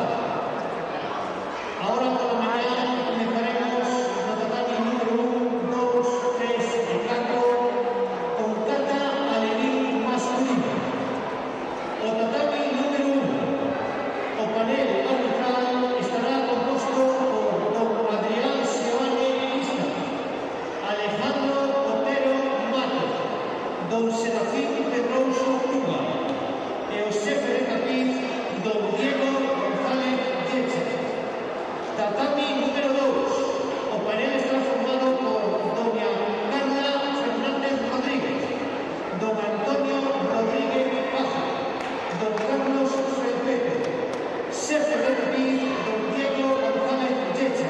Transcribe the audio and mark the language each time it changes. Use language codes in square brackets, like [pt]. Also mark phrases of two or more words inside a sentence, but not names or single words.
[es] Ahora por la mañana comenzaremos la tatami número 1, 2, 3 y 4 con kata alevín masculino. [gl] O tatami número 1, o panel arbitral estará compuesto por don Adrián Seoane Pista, Alejandro Otero Mato, don Serafín Pedroso Cuba e o xefe de tapiz don Diego González Yecha. Tatami número 2, o panel está formado por doña Carla Fernández Rodríguez, don Antonio Rodríguez Paja, don Carlos Felpeto, xefe de tapiz don Diego González Yecha.